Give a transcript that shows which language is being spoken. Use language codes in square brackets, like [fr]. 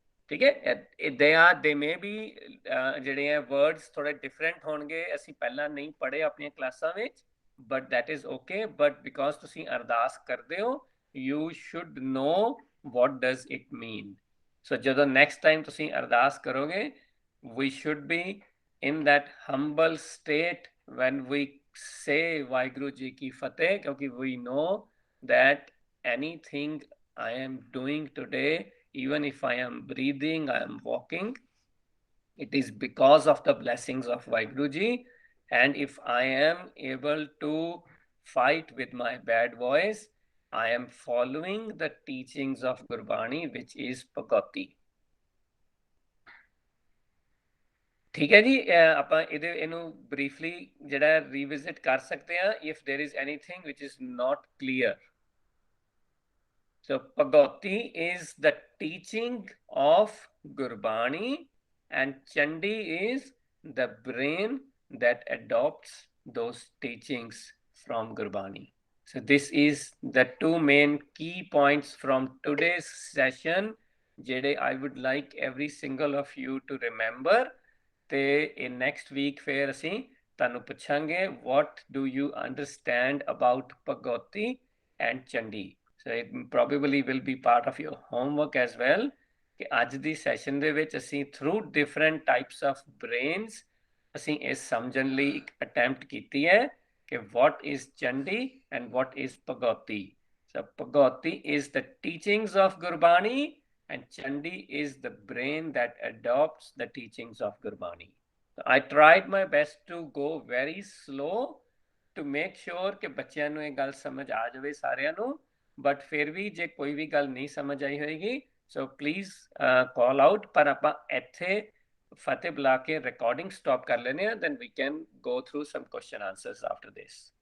[pa] ਠੀਕ ਹੈ, [en] they may ਵੀ [pa] ਜਿਹੜੇ ਹੈ ਵਰਡਸ ਥੋੜੇ ਡਿਫਰੈਂਟ ਹੋਣਗੇ, ਅਸੀਂ ਪਹਿਲਾਂ ਨਹੀਂ ਪੜ੍ਹੇ ਆਪਣੀਆਂ ਕਲਾਸਾਂ ਵਿੱਚ, [en] But that is okay. But because [pa] ਤੁਸੀਂ ਅਰਦਾਸ ਕਰਦੇ ਹੋ, [en] You should know what does it mean. [pa] ਸੋ ਜਦੋਂ ਨੈਕਸਟ ਟਾਈਮ ਤੁਸੀਂ ਅਰਦਾਸ ਕਰੋਗੇ, [en] we should be in that humble state when we say Vaheguru Ji Ki Fateh, because we know that anything I am doing today, even if I am breathing, I am walking, it is because of the blessings of Vaheguru Ji। And if I am able to fight with my bad voice, I am following the teachings of Gurbani, which is Bhagavati। [pa] ठीक है जी, ਆਪਾਂ ਇਹਨੂੰ briefly ਜਿਹੜਾ revisit ਕਰ ਸਕਦੇ ਹਾਂ [en] if there is anything which is not clear। So Bhagavati is the teaching of Gurbani and Chandi is the brain that adopts those teachings from Gurbani। So this is the two main key points from today's session ਜਿਹੜੇ I would like every single of you to remember। [pa] ਤੇ next week ਫਿਰ ਅਸੀਂ ਤੁਹਾਨੂੰ ਪੁੱਛਾਂਗੇ [en] what do you understand about Bhagavati and Chandi। So it probably will be part of your homework as well [pa] ਕਿ ਅੱਜ ਦੀ session ਦੇ ਵਿੱਚ ਅਸੀਂ [en] through different types of brains [pa] ਅਸੀਂ ਇਹ ਸਮਝਣ ਲਈ ਇੱਕ ਅਟੈਂਪਟ ਕੀਤੀ ਹੈ ਕਿ [en] what is Chandi and what is Bhagavati। So Bhagavati is the teachings of Gurbani and Chandi is the brain that adopts the teachings of Gurbani। So I tried my best to go very slow to make sure [pa] ਕਿ ਬੱਚਿਆਂ ਨੂੰ ਇਹ ਗੱਲ ਸਮਝ ਆ ਜਾਵੇ ਸਾਰਿਆਂ ਨੂੰ, ਬਟ ਫਿਰ ਵੀ ਜੇ ਕੋਈ ਵੀ ਗੱਲ ਨਹੀਂ ਸਮਝ ਆਈ ਹੋਏਗੀ ਸੋ ਪਲੀਜ਼ ਕਾਲ ਆਊਟ। ਪਰ ਆਪਾਂ ਇੱਥੇ ਫਤਿਹ ਬੁਲਾ ਕੇ ਰਿਕਾਰਡਿੰਗ ਸਟਾਪ ਕਰ ਲੈਨੇ ਆ, [en] then we can go through some question answers after this।